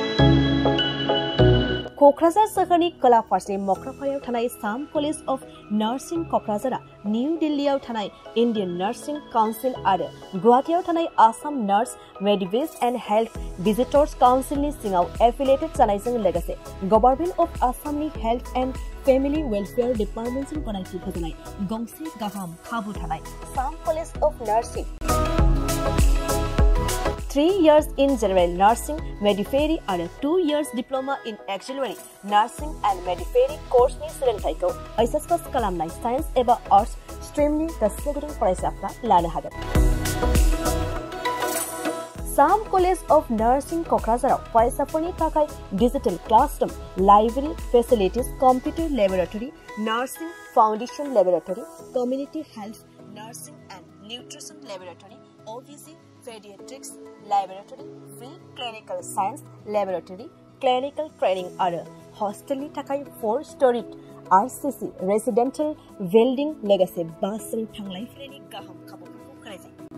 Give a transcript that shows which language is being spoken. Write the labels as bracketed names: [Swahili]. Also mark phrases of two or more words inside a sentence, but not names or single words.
[Bodo] क'क्राझार सोहोरनि खोला फारसे मक्राफारियाव थानाय साम कलेज अफ नार्सिं क'क्राझारा निउ दिल्लीयाव थानाय इन्डियान नार्सिं काउन्सिल आरो गुवाहाटीयाव थानाय आसाम नार्स मेडिवेज एन्ड हेल्थ भिजिटर्स काउन्सिलनि सिङाव एफिलिएटेड जानायजों लोगोसे गभर्नमेन्ट अफ आसामनि हेल्थ एन्ड फेमिलि वेलफेयार डिपार्टमेन्टजों गनायथि होजानाय गंसे गाहाम खाबु थानाय साम कलेज अफ नार्सिं [English] 3 years in general nursing midwifery [Bodo] आरो [English] 2 years diploma in auxiliary nursing and midwifery [Bodo] कोर्सनि सोलोंथायखौ एचएस पास खालामनाय साइन्स एबा आर्ट्स स्ट्रीमनि गोसो गुदुं फरायसाफ्रा लानो हागोन। साम कलेज अफ नार्सिं क'क्राझाराव फरायसाफोरनि थाखाय [English] digital classroom, library facilities, computer laboratory, nursing foundation laboratory, community health nursing and nutrition laboratory, OBC Pediatrics Laboratory, Free Clinical Science Laboratory, Clinical Training [Bodo] आरो हॉस्टेलनि थाखाय [English] 4-storied RCC Residential Building [Bodo] लोगोसे बासजों थांलाय फैलायनि गाहाम खाबुफोरखौ होनाय जायो।